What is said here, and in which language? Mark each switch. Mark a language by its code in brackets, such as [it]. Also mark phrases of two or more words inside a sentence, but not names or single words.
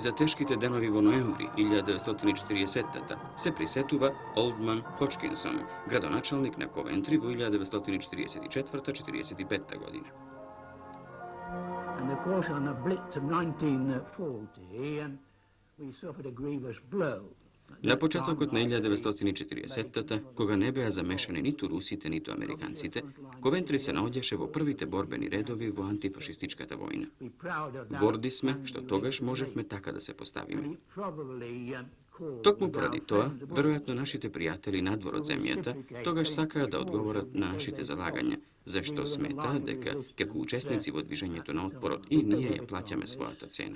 [mk] за тешките денови во ноември 1940-та се присетува Олдман Ходжкинсон, градоначалник на Ковентри во 1944-45 година. [en] And of course on the Blitz of 1940 we suffered a grievous blow. [mk] На почетокот на 1940-та, кога не беа замешани ниту русите, ниту американците, Ковентри се наоѓаше во првите борбени редови во антифашистичката војна. Горди сме што тогаш можевме така да се поставиме. Токму поради тоа, веројатно нашите пријатели надвор од земјата тогаш сакаа да одговорат на нашите залагања, зашто сметаа дека како учесници во движењето на отпорот и ние ја плаќаме својата цена.